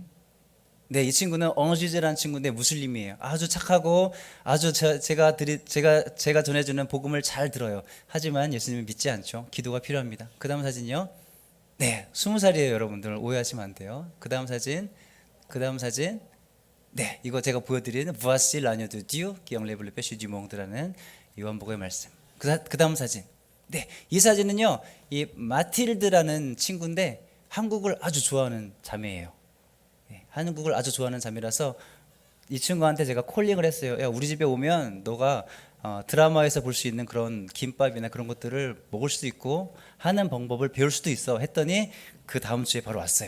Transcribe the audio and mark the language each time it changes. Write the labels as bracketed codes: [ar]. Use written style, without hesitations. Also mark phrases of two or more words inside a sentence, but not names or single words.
[ko] 네, 이 친구는 엉지즈라는 친구인데 무슬림이에요. 아주 착하고 아주 제가 전해주는 복음을 잘 들어요. 하지만 예수님을 믿지 않죠. 기도가 필요합니다. 그 다음 사진요. 네, 20살이에요 여러분들. 오해하시면 안 돼요. 그 다음 사진. 그 다음 사진. 네, 이거 제가 보여드리는 [fr] Voici l'agneau de Dieu qui enlève le péché du monde [ko] 라는 요한복음의 말씀. 그 다음 사진. 네, 이 사진은요, 이 마틸드라는 친구인데 한국을 아주 좋아하는 자매예요. 네, 한국을 아주 좋아하는 자매라서 이 친구한테 제가 콜링을 했어요. 야, 우리 집에 오면 너가 드라마에서 볼 수 있는 그런 김밥이나 그런 것들을 먹을 수도 있고 하는 방법을 배울 수도 있어 했더니 그 다음 주에 바로 왔어요.